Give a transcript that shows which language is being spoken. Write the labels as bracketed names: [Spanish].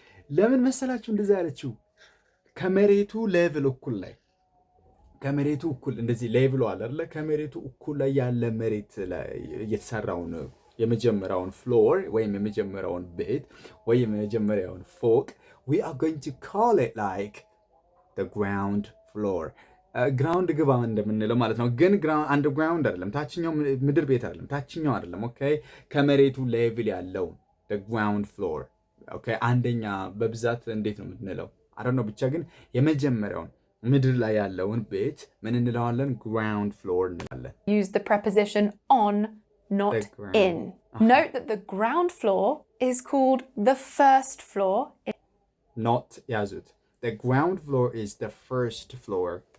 [Amharic] ለምን መሰላችሁ እንደዛ ያለችው? ከመሬቱ ሌቭል እኩል ላይ ከመሬቱ እኩል እንደዚህ ሌቭሉ አለ አይደለ? ከመሬቱ እኩል ላይ ያለ መሬት ላይ የተሰራውን የመጀመሪያውን ፍሎር ወይም የመጀመሪያውን ቤት ወይም የመጀመሪያውን ፎቅ [English] we are going to call it like the ground floor. [Amharic] ግራውንድ ግባ እንደምንለው ማለት ነው። ግን አንደርግራውንድ አይደለም፣ ታችኛው ምድር ቤት አይደለም፣ ታችኛው አይደለም። ኦኬ፣ ከመሬቱ ሌቭል ያለው [English] the ground floor. [Amharic] ኦኬ፣ አንደኛ በብዛት እንዴት ነው የምንለው? [English] I don't know፣ [Amharic] ብቻ ግን የመጀመሪያውን ምድር ላይ ያለውን ቤት ምን እንለዋለን? ground floor እንላለን። [English] Use the preposition on, not in. Note that the ground floor is called the first floor. Not yazut. The ground floor is the first floor.